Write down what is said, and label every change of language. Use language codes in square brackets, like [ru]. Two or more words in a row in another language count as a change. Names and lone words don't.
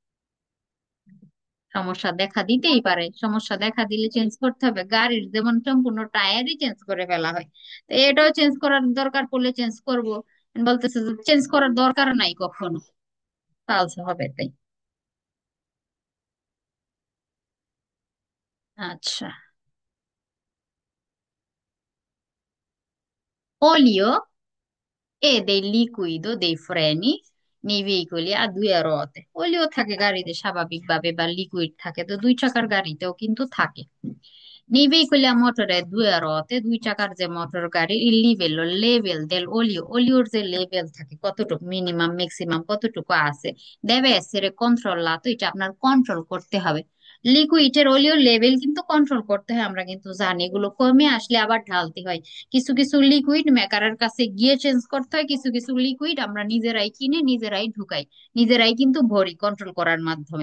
[bn] সমস্যা দেখা দিতেই পারে, সমস্যা দেখা দিলে চেঞ্জ করতে হবে, গাড়ির যেমন সম্পূর্ণ টায়ারই চেঞ্জ করে ফেলা হয়, তো এটাও চেঞ্জ করার দরকার পড়লে চেঞ্জ করব। বলতেছে যে চেঞ্জ করার দরকার নাই কখনো, ফালসো হবে তাই। আচ্ছা, [it] olio e del liquido dei freni nei veicoli a due ruote। [bn] ওলিও থাকে গাড়িতে স্বাভাবিকভাবে, বা লিকুইড থাকে তো দুই চাকার গাড়িতেও কিন্তু থাকে। [it] Nei veicoli a motore a due ruote, [bn] দুই চাকার যে মোটর গাড়ি, [it] il livello level del olio, [bn] ওলিওর যে লেভেল থাকে কতটুকু মিনিমাম ম্যাক্সিমাম কতটুকু আছে, [it] deve essere controllato, [bn] এটা আপনার কন্ট্রোল করতে হবে। লিকুইডের ওলিওর লেভেল কিন্তু কন্ট্রোল করতে হয়, আমরা কিন্তু জানি, এগুলো কমে আসলে আবার ঢালতে হয়। কিছু কিছু লিকুইড মেকারের কাছে গিয়ে চেঞ্জ করতে হয়, কিছু কিছু লিকুইড আমরা নিজেরাই কিনে নিজেরাই ঢুকাই, নিজেরাই কিন্তু ভরি কন্ট্রোল করার মাধ্যমে।